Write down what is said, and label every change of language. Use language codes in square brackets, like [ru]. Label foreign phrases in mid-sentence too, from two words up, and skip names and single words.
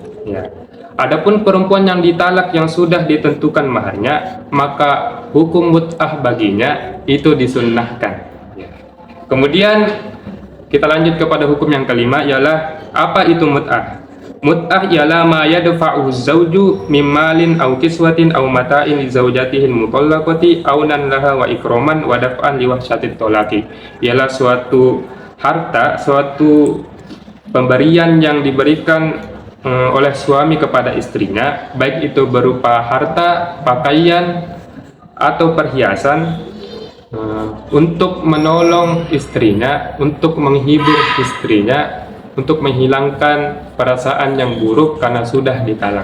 [id] Ya. Adapun perempuan yang ditalak yang sudah ditentukan maharnya, maka hukum mut'ah baginya itu disunnahkan. Ya. Kemudian kita lanjut kepada hukum yang kelima, ialah apa itu mut'ah? [ar] Mut'ah ialah ما يدفع الزوج من مال أو كسوة أو متاع لزوجته المطلقة عونا لها وإكراما ودفعا لوحشة الطلاق. [id] Ialah suatu harta, suatu pemberian yang diberikan oleh suami kepada istrinya, baik itu berupa harta, pakaian atau perhiasan, untuk menolong istrinya, untuk menghibur istrinya, untuk menghilangkan perasaan yang buruk karena sudah ditalak.